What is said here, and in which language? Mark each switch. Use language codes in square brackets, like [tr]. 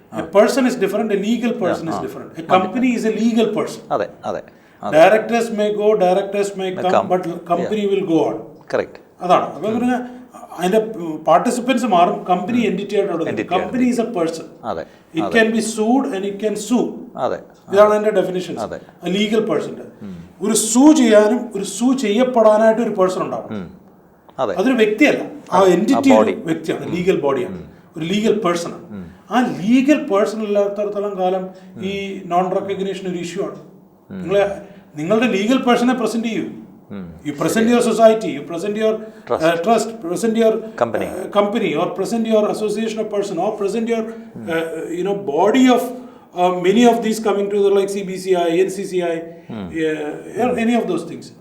[en] A person is different, a legal person is different. A company is a legal person. [ml] അതെ, അതെ. [en] Directors may go, directors may come, but company will go on. Correct. [ml] അതാണ്. അപ്പോൾ പറഞ്ഞാൽ അതിന്റെ participants മാറും. Company entity ആയിട്ട് [en] Company is a person. [ml] അതെ. [en] It can be sued and it can sue. [ml] അതെ, ഇതാണ് അതിന്റെ ഡെഫിനിഷൻ. ലീഗൽ പേഴ്സന്റെ ഒരു സൂ ചെയ്യാനും ഒരു സൂ ചെയ്യപ്പെടാനായിട്ട് ഒരു പേഴ്സൺ ഉണ്ടാവും. അതൊരു വ്യക്തിയല്ല, ആ എൻറ്റിറ്റി വ്യക്തിയാണ്, ലീഗൽ ബോഡിയാണ്, ഒരു ലീഗൽ പേഴ്സൺ ആണ്. ആ ലീഗൽ പേഴ്സൺ ഇല്ലാത്തടത്തോളം കാലം ഈ നോൺ റെക്കഗ്നേഷൻ ഒരു ഇഷ്യൂ ആണ്. നിങ്ങളുടെ ലീഗൽ പേഴ്സണെ പ്രസന്റ് ചെയ്യൂ. [en] You present your society, you present your trust, present your company, or present your association of person, or present your body of many of these coming together like CBCI, NCCI, any of those things.